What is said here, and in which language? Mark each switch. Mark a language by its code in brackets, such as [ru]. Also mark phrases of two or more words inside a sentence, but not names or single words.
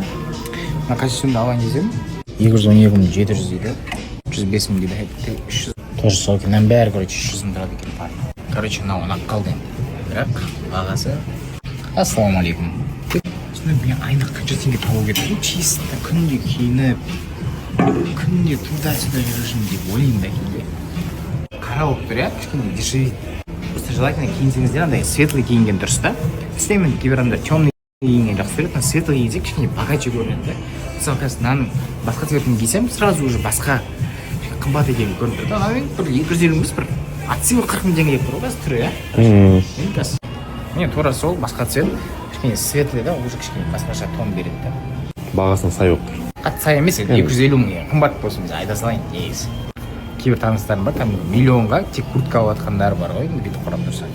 [kk] Мына костюмді алайын десем, 212.700 дейді, 105.000 дейді, 300. Тоже сол екен, бәрі, короче, 300 мың тұрады екен парны. Короче, мынау ұнап қалды енді. Бірақ бағасы ассалаумағалейкум. Мен айына қанша теңге тауып кетті, чисто күнде киініп, күнде [ru] туда-сюда [kk] жүру үшін деп ойлаймын да кейде. Қара болып тұр, иә, кішкене дешевит. [ru] Просто желательно [kk] киінсеңіздер андай светлый киінген дұрыс та. Істеймін, кейбір адамдар темный киінген жақсы көреді, [ru] но светлый [kk] киінсе кішкене богаче көрінеді да. Мысалы, қазір мынаның басқа цветін кисем, [ru] сразу уже [kk] басқа қымбат екенін көрініп тұрды. Ана мен бір 250 емес, бір [ru] от силы [kk] 40 мың теңге деп тұр ғой қазір түрі, иә. Енді қазір міне тура сол басқа цвет, кішкене светлый да, уже кішкене басқаша тон береді да. Бағасына сай болып тұр. Қатты сай емес, 250 мың қымбат болсын, біз айта салайын негізі. Кейбір таныстарым бар, там миллионға тек куртка алып жатқандары бар ғой, енді бүйтіп құрап тұрса.